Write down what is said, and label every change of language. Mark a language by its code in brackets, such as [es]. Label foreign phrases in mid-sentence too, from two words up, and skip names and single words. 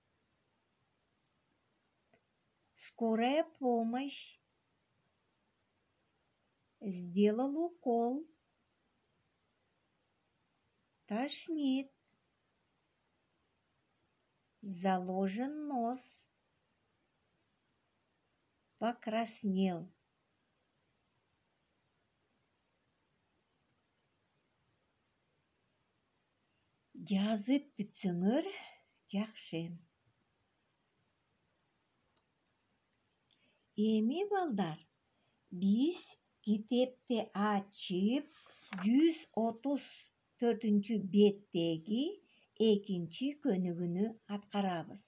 [ru] скорая помощь, сделал укол, тошнит, заложен нос, покраснел. [ky] Жазып бүтсөңөр жакшы. Эми балдар, биз китепти ачып 134 беттеги 2 көнүгүүнү аткарабыз.